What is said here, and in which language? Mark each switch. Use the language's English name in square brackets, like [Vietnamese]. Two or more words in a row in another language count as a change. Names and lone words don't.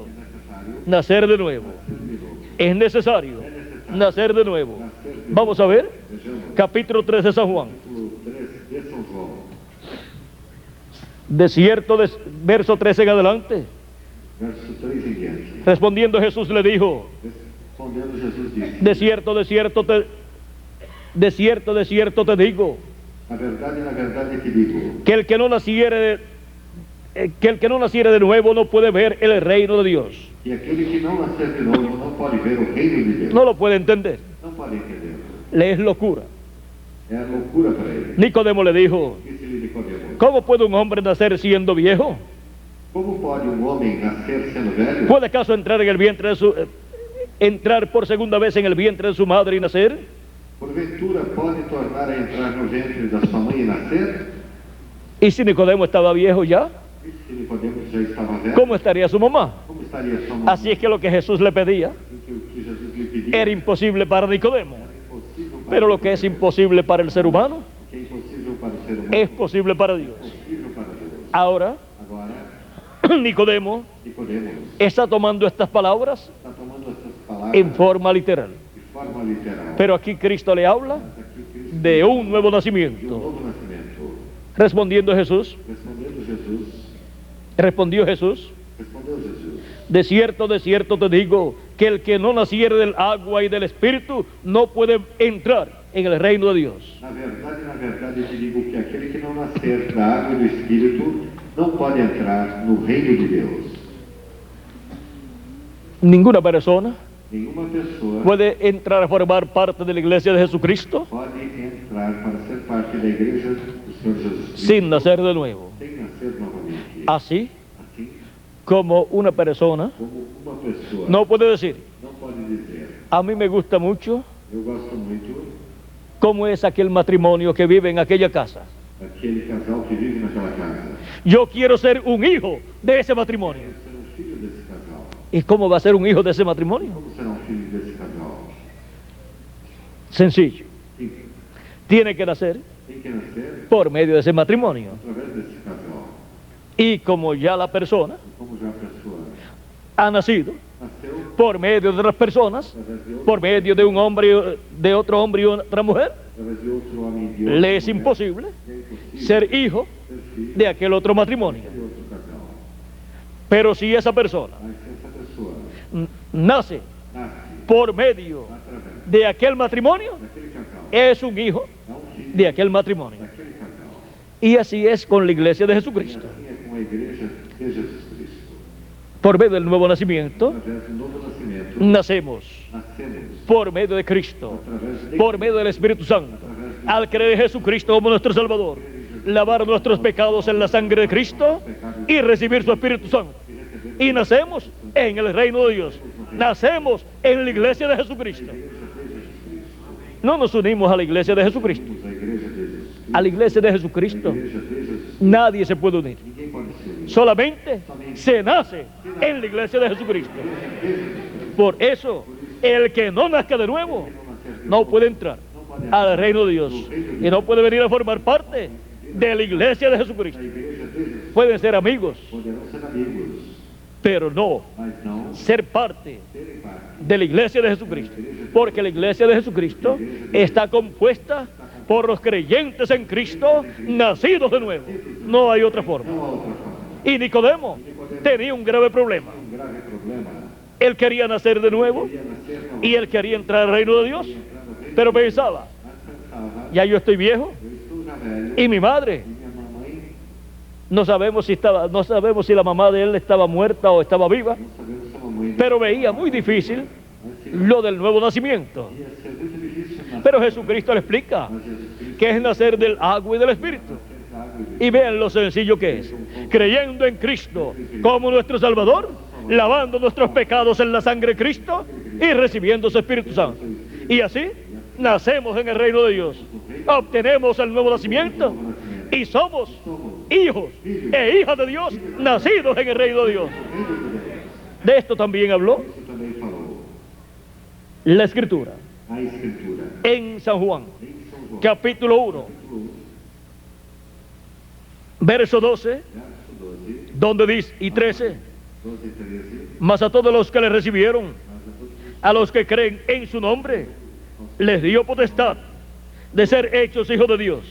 [Portuguese] necessário [Spanish] nacer de nuevo. Es necesario nacer de nuevo. Vamos a ver [Portuguese] vejamos [Spanish] capítulo 3 de San Juan. [Portuguese] o 3 de São João, [Spanish] Verso 13 en adelante. [Portuguese] verso 3 em diante. [Spanish] Respondiendo Jesús le dijo: [Portuguese] Respondendo Jesus disse: [Spanish] de cierto te digo, [Portuguese] na verdade te digo, [Spanish] que el que no naciere de nuevo no puede ver el reino de Dios. [Portuguese] que aquele que não nascer de novo não pode ver o reino de Deus. [Spanish] No lo puede entender. [Portuguese] Não pode entender. [Spanish] Le es locura. [Portuguese] É a loucura para ele. [Spanish] Nicodemo le dijo: [Portuguese] Disse-lhe Nicodemo: [Spanish] ¿cómo puede un hombre nacer siendo viejo? [Portuguese] Como pode um homem nascer sendo velho? [Spanish] ¿Puede acaso entrar por segunda vez en el vientre de su madre y nacer? [Portuguese] Porventura pode tornar a entrar no ventre da sua mãe e nascer? [Spanish] Y si Nicodemo estaba viejo ya, [Portuguese] E se Nicodemo já estava velho, [Spanish] ¿cómo estaría su mamá? [Portuguese] como estaria sua mãe? [Spanish] Así es que lo que Jesús le pedía [Portuguese] Que o que Jesus lhe pedia [Spanish] era imposible para Nicodemo. [Portuguese] impossível para [Spanish] Pero lo que es imposible para el ser humano [Portuguese] que é impossível para o ser humano, [Spanish] es posible para Dios. [Portuguese] possível para Deus. [Spanish] Ahora, [Portuguese] Agora, [Spanish] Nicodemo [Portuguese] Nicodemo [Spanish] está tomando estas palabras [Portuguese] está tomando essas palavras [Spanish] en forma literal. [Portuguese] de forma forma literal. [Spanish] Pero aquí Cristo le habla [Portuguese] Mas aqui Cristo [Spanish] de un nuevo [Portuguese] de [Spanish] nacimiento. [Portuguese] novo nascimento. [Spanish] Respondiendo Jesús, [Portuguese] Respondeu Jesus, [Spanish] respondió Jesús, [Portuguese] respondeu Jesus, [Spanish] de cierto te digo, que el que no naciere del agua y del Espíritu no puede entrar en el reino de Dios. [Portuguese] na verdade te digo que aquele que não nascer da água e do Espírito não pode entrar no reino de Deus. [Spanish] Ninguna persona [Portuguese] Nenhuma pessoa [Spanish] puede entrar a formar parte de la iglesia de Jesucristo [Portuguese] pode entrar para ser parte da igreja do Senhor Jesus Cristo [Spanish] sin nacer de nuevo. [Portuguese] sem nascer novamente. [Spanish] Así [Portuguese] Assim [Spanish] como una persona [Portuguese] como uma pessoa [Spanish] no puede decir, [Portuguese] não pode dizer, [Spanish] a mí me gusta mucho [Portuguese] eu gosto muito [Spanish] cómo es aquel matrimonio que vive en aquella casa. [Portuguese] daquele casal que vive naquela casa. [Spanish] Yo quiero ser un hijo de ese matrimonio. [Portuguese] Quero ser um filho desse casal. [Spanish] ¿Y cómo va a ser un hijo de ese matrimonio? [Portuguese] Como será um filho desse casal? [Spanish] Sencillo. [Portuguese] Sim, [Spanish] Tiene que nacer [Portuguese] tem que nascer [Spanish] por medio de ese matrimonio. [Portuguese] através desse casal. [Spanish] Y como ya la persona [Portuguese] E como já a pessoa [Spanish] ha nacido [Portuguese] nasceu [Spanish] por medio de otras personas, [Portuguese] através de outro, [Spanish] por medio de un hombre, de otro hombre y otra mujer, [Portuguese] através de outro homem e de outra [Spanish] le es [Portuguese] mulher, [Spanish] imposible [Portuguese] é impossível [Spanish] ser hijo [Portuguese] ser filho [Spanish] de aquel otro matrimonio. [Portuguese] de outro casal. [Spanish] Pero si esa persona [Portuguese] Mas se essa pessoa [Spanish] nace [Portuguese] nasce [Spanish] por medio [Portuguese] através [Spanish] de aquel matrimonio, [Portuguese] daquele casal, [Spanish] es un hijo [Portuguese] é um filho [Spanish] de aquel matrimonio. [Portuguese] daquele casal. [Spanish] Y así es con la iglesia de [Portuguese] E [Spanish] Jesucristo. [Portuguese] assim é com a igreja de Jesus Cristo. [Spanish] Por medio del nuevo nacimiento, [Portuguese] Através do novo nascimento, [Spanish] nacemos [Portuguese] nascemos [Spanish] por medio de Cristo, [Portuguese] através de [Spanish] por medio del Espíritu Santo, al creer en Jesucristo como nuestro Salvador, lavar nuestros pecados en la sangre de Cristo y recibir su Espíritu Santo. Y nacemos en el reino de Dios, nacemos en la iglesia de Jesucristo. No nos unimos a la iglesia de Jesucristo. [Portuguese] a igreja de Jesus. [Spanish] A la iglesia de Jesucristo [Portuguese] A igreja de Jesus. [Spanish] nadie se puede unir. [Portuguese] Ninguém pode se unir. [Spanish] Solamente se nace en la iglesia de Jesucristo. Por eso, el que no nazca de nuevo no puede entrar al reino de Dios y no puede venir a formar parte de la iglesia de Jesucristo. [Portuguese] A igreja de Jesus. [Spanish] Pueden ser amigos, [Portuguese] Poderão ser amigos, [Spanish] pero no [Portuguese] mas não [Spanish] ser parte [Portuguese] serem parte. [Spanish] de la iglesia de Jesucristo, porque la iglesia de Jesucristo está compuesta por los creyentes en Cristo, nacidos de nuevo. No hay otra forma. [Portuguese] Não há outra forma. [Spanish] Y Nicodemo tenía un grave problema. [Portuguese] Um grave problema. [Spanish] Él quería nacer de nuevo [Portuguese] Queria nascer novamente. [Spanish] y él quería entrar al reino de Dios, pero pensaba, [Portuguese] Mas pensava, [Spanish] ya yo estoy viejo [Portuguese] eu estou já velho, [Spanish] y mi madre, [Portuguese] e minha mamãe, [Spanish] no sabemos si la mamá de él estaba muerta o estaba viva, [Portuguese] não sabemos se a mamãe [Spanish] pero veía muy difícil lo del nuevo nacimiento. [Portuguese] ia ser muito difícil nascer. [Spanish] Pero Jesucristo le explica [Portuguese] Mas Jesus Cristo [Spanish] que es nacer del agua y del Espíritu. [Portuguese] fez água e [Spanish] Y vean lo sencillo que es. Creyendo en Cristo como nuestro Salvador, lavando nuestros pecados en la sangre de Cristo y recibiendo su Espíritu Santo. Y así nacemos en el reino de Dios. Obtenemos el nuevo nacimiento y somos hijos e hijas de Dios, nacidos en el reino de Dios. De esto también habló [Portuguese] Isso também falou [Spanish] la Escritura [Portuguese] a Escritura. [Spanish] en San Juan, [Portuguese] Em São João, [Spanish] capítulo 1, [Portuguese] capítulo 1, [Spanish] verso 12, [Portuguese] verso 12, [Spanish] donde dice, y 13, [Portuguese] 12 e 13, [Spanish] mas a todos los que le recibieron, [Portuguese] mas a todos [Spanish] a los que creen en su nombre, les dio potestad de ser hechos hijos de Dios,